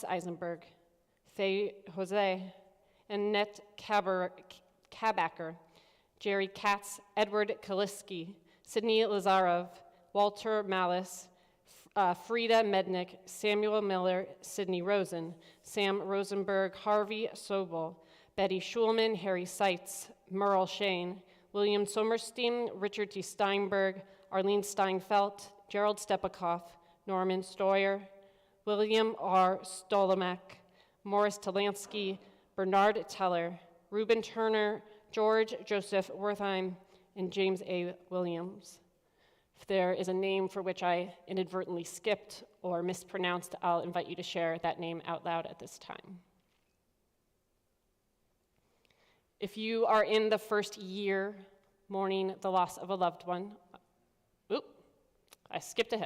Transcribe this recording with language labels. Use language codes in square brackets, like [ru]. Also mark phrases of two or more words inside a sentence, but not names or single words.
[en] Eisenberg, Faye Jose, Annette Kabacker, Jerry Katz, Edward Kaliski, Sidney Lazarov, Walter Malice, Frida Mednick, Samuel Miller, Sidney Rosen, Sam Rosenberg, Harvey Sobel, Betty Schulman, Harry Seitz, Merle Shane, William Sommerstein, Richard T. Steinberg, Arlene Steinfeld, Gerald Stepakoff, Norman Stoyer, William R. Stolomak, Morris Talansky, Bernard Teller, Reuben Turner, George Joseph Wertheim, and James A. Williams. If there is a name for which I inadvertently skipped or mispronounced, I'll invite you to share that name out loud at this time. If you are in the first year mourning the loss of a loved one, I skipped ahead.